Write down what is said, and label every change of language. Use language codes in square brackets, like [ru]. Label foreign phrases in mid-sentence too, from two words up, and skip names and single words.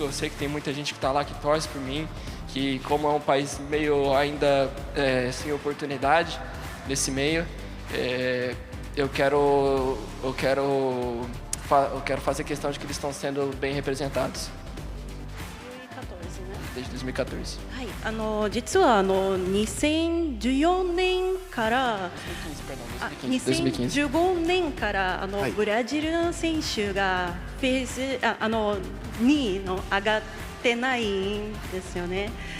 [pt] Eu sei que tem muita gente que está lá que torce por mim, que como é um país meio ainda sem oportunidade nesse meio, eu quero fazer questão de que eles estão sendo bem representados. Desde 2014. [ja] はい、実は2014年から2015年からブラジルの選手がフェーズ2位の上がってないんですよね。